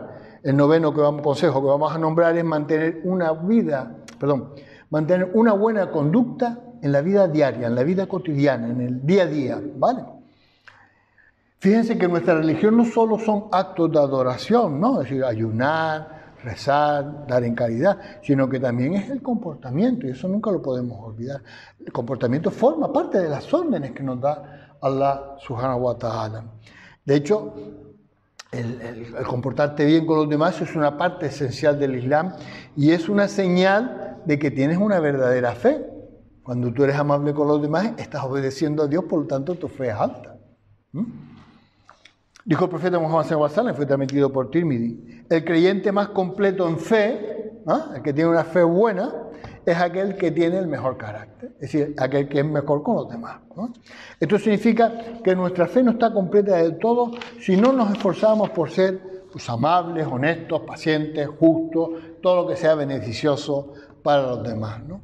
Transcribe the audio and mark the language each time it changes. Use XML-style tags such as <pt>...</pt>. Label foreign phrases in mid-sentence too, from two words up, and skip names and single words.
<es>El noveno consejo que vamos a nombrar es mantener una buena conducta en la vida diaria, en la vida cotidiana, en el día a día, ¿vale? Fíjense que nuestra religión no solo son actos de adoración, ¿no? Es decir, ayunar, rezar, dar en caridad, sino que también es el comportamiento, y eso nunca lo podemos olvidar. El comportamiento forma parte de las órdenes que nos da</es> <ar>الله سبحانه وتعالى.</ar> <es>De hecho, el comportarte bien con los demás es una parte esencial del Islam y es una señal de que tienes una verdadera fe. Cuando tú eres amable con los demás, estás obedeciendo a Dios, por lo tanto tu fe es alta. Dijo el profeta Muhammad</es> <ar>صلى الله عليه وسلم,</ar> <es>fue transmitido por Tirmidhi, el creyente más completo en fe, el que tiene una fe buena, es aquel que tiene el mejor carácter, es decir, aquel que es mejor con los demás, ¿no? Esto significa que nuestra fe no está completa del todo si no nos esforzamos por ser amables, honestos, pacientes, justos, todo lo que sea beneficioso para los demás, ¿no?</es>